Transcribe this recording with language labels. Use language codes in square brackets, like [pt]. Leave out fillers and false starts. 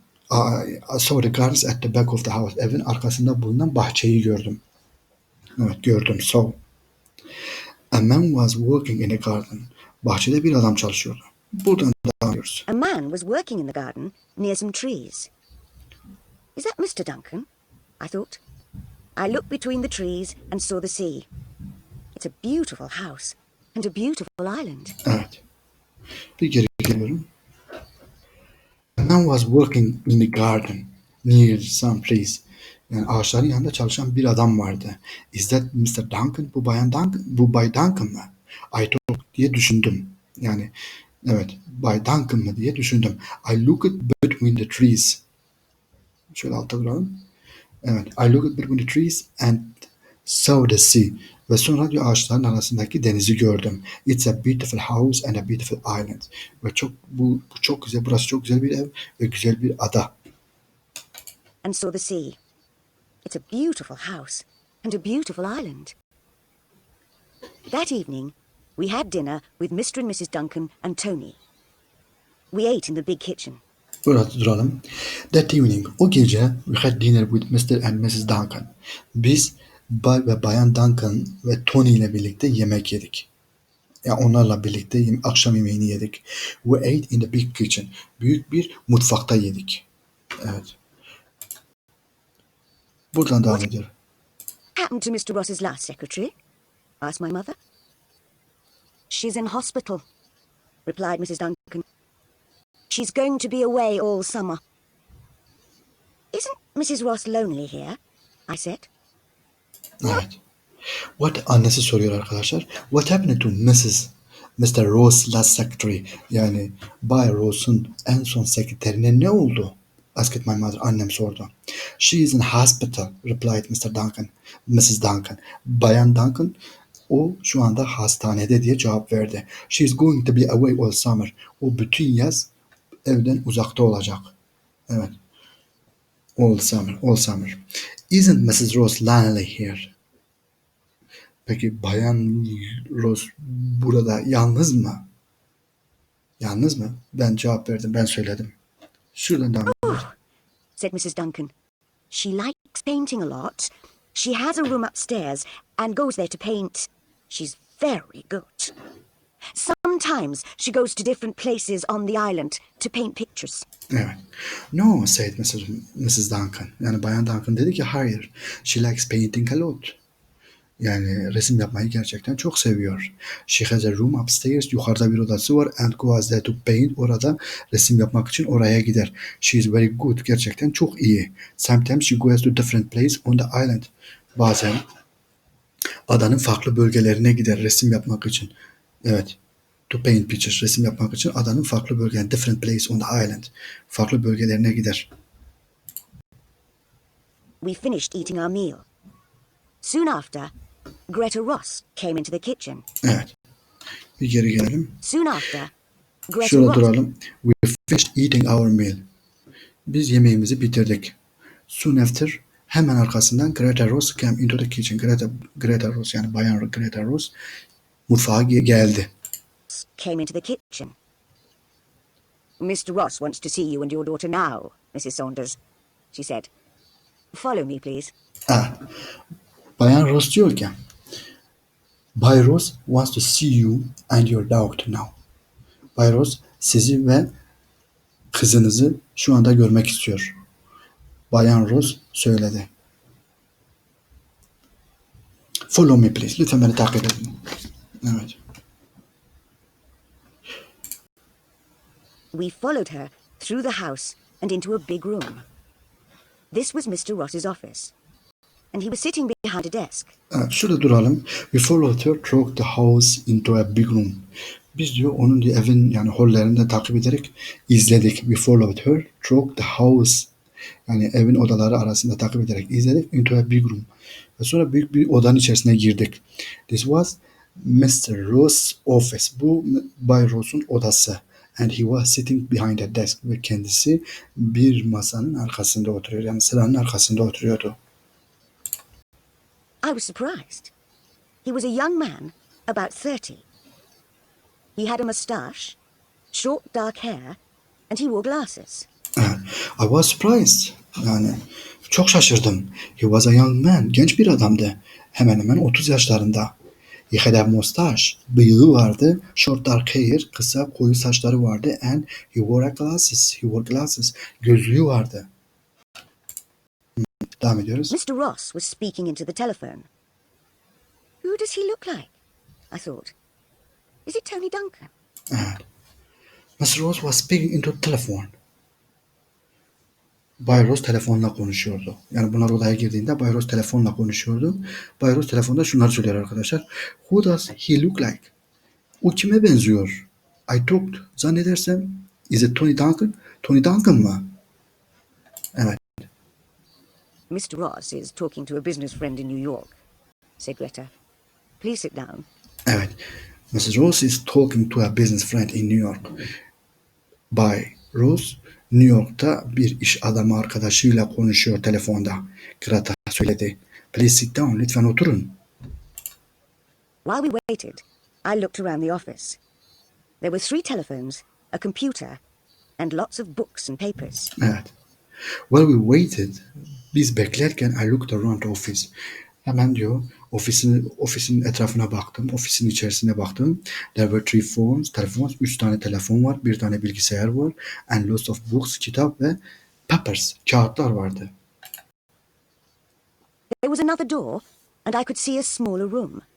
[en] I saw the gardens at the back of the house. [tr] Evin arkasında bulunan bahçeyi gördüm. Evet, gördüm. [en] A man was working in the garden. [tr] Bahçede bir adam çalışıyordu. Buradan devam ediyoruz. [en] A man was working in the garden near some trees. Is that Mr. Duncan? I thought. I looked between the trees and saw the sea. It's a beautiful house and a beautiful island. [tr] Evet. Bir geri geliyorum. [en] A man was working in the garden near some trees. [tr] Yani ağaçların yanında çalışan bir adam vardı. [en] Is that Mr. Duncan? [tr] Bu Bay Duncan mı? [en] I thought [tr] diye düşündüm. Yani evet, Bay Duncan mı diye düşündüm. [en] I looked between the trees. [tr] Şöyle altta duralım. Evet. [en] I looked between the trees and saw the sea. [tr] Ve sonra diyor ağaçların arasındaki denizi gördüm. [en] It's a beautiful house and a beautiful island. [tr] Ve bu çok güzel. Burası çok güzel bir ev ve güzel bir ada. [en] And saw the sea. It's a beautiful house and a beautiful island. That evening, we had dinner with Mr. and Mrs. Duncan and Tony. We ate in the big kitchen. [tr] Burada duralım. [en] That evening, [tr] o gece [en] we had dinner with Mr. and Mrs. Duncan. [tr] Biz Bay ve Bayan Duncan ve Tony ile birlikte yemek yedik. Yani onlarla birlikte akşam yemeğini yedik. [en] We ate in the big kitchen. [tr] Büyük bir mutfakta yedik. Evet. Buradan devam ediyorum. [en] Happened to Mr. Ross's last secretary? Asked my mother. She's in hospital, replied Mrs. Duncan. She's going to be away all summer. Isn't Mrs. Ross lonely here? I said. [tr] Evet. Annesi soruyor arkadaşlar. [en] What happened to Mr. Ross last secretary? [tr] Yani Bay Ross'un en son sekreterine ne oldu? [en] Asked my mother. [tr] Annem sordu. [en] She is in hospital, replied Mrs. Duncan. [tr] Bayan Duncan, o şu anda hastanede diye cevap verdi. [en] She is going to be away all summer. [tr] O bütün yaz evden uzakta olacak. Evet. [en] All summer. Isn't Mrs. Ross lonely here? [tr] Peki Bayan Ross burada yalnız mı? Yalnız mı? Ben cevap verdim. Ben söyledim. Şuradan devam ediyoruz. [en] Said Mrs. Duncan. She likes painting a lot. She has a room upstairs and goes there to paint. She's very good. Sometimes she goes to different places on the island to paint pictures. [tr] Evet. [en] No, said Mrs. Duncan. [tr] Yani Bayan Duncan dedi ki hayır. [en] She likes painting a lot. [tr] Yani resim yapmayı gerçekten çok seviyor. [en] She has a room upstairs. [tr] Yukarıda bir odası var. [en] And goes there to paint. [tr] Orada resim yapmak için oraya gider. [en] She is very good. [tr] Gerçekten çok iyi. [en] Sometimes she goes to different places on the island. [tr] Bazen adanın farklı bölgelerine gider resim yapmak için. Evet. [en] To paint pictures. [tr] Resim yapmak için adanın farklı bölgelerine. [en] Different places on the island. [tr] Farklı bölgelerine gider. [en] We finished eating our meal. Soon after, Greta Ross came into the kitchen. [tr] Evet. Bir geri gelelim. [en] Soon after, Greta [tr] Şurada [en] Ross. [tr] duralım. [en] We finished eating our meal. [tr] Biz yemeğimizi bitirdik. [en] Soon after, [tr] hemen arkasından [en] Greta Ross came into the kitchen. Greta Ross [tr] yani Bayan Greta Ross mutfağa geldi. [en] came into the kitchen. Mr. Ross wants to see you and your daughter now, Mrs. Saunders, she said. Follow me, please. [tr] Bayan Ross diyor ki Bay Ross [en] wants to see you and your daughter now. [tr] Bay Ross sizi ve kızınızı şu anda görmek istiyor. Bayan Ross söyledi. [en] Follow me please. [tr] Lütfen beni takip edin. Evet. [en] We followed her through the house and into a big room. This was Mr. Ross's office, and he was sitting behind a desk. [tr] Evet, şurada duralım. [en] We followed her through the house into a big room. [tr] Biz diyor onun diyor evin yani hollerinde takip ederek izledik. [en] We followed her through the house. [tr] Yani evin odaları arasında takip ederek izledik. [en] Into a big room. [tr] Ve sonra büyük bir odanın içerisine girdik. [en] This was Mr. Ross' office. [tr] Bu Bay Ross'un odası. [en] And he was sitting behind a desk. [tr] Ve kendisi bir masanın arkasında oturuyor. Yani sıranın arkasında oturuyordu. [en] I was surprised. He was a young man, about 30. He had a moustache, short dark hair, and he wore glasses. I was surprised. [tr] Yani çok şaşırdım. [en] He was a young man. [tr] Genç bir adamdı. Hemen hemen 30 yaşlarında. [en] He had a mustache. [tr] Bıyığı vardı. [en] Short dark hair. [tr] Kısa koyu saçları vardı. [en] And he wore glasses. He wore glasses. [tr] Gözlüğü vardı. Devam ediyoruz. [en] Mr. Ross was speaking into the telephone. Who does he look like? I thought. Is it Tony Duncan? [tr] Evet. [en] Mr. Ross was speaking into the telephone. [tr] Bay Ross telefonla konuşuyordu. Yani bunlar odaya girdiğinde Bay Ross telefonla konuşuyordu. Bay Ross telefonda şunları söylüyor arkadaşlar. [en] Who does he look like? [tr] O kime benziyor? [en] I talked. [tr] Zannedersem [en] is it Tony Duncan? [tr] Tony Duncan mı? Evet. [en] Mr. Ross is talking to a business friend in New York, said Greta. Please sit down. [tr] Evet. [en] Mrs. Ross is talking to a business friend in New York. [tr] Bay Ross New York'ta bir iş adamı arkadaşıyla konuşuyor telefonda. Greta söyledi. [en] Please sit down. [tr] Lütfen oturun. [en] While we waited, I looked around the office. There were 3 telephones, a computer, and lots of books and papers. [tr] Evet. [en] While we waited, [tr] biz beklerken [en] I looked around the office. [tr] Hemen diyor ofisin etrafına baktım. Ofisin içerisine baktım. [en] There were 3 phones, telefon, [tr] 3 tane telefon var. 1 tane bilgisayar var. [en] And lots of books, [tr] kitap ve [en] papers, [tr] kağıtlar vardı. [en] There was another door, and I could see a smaller room.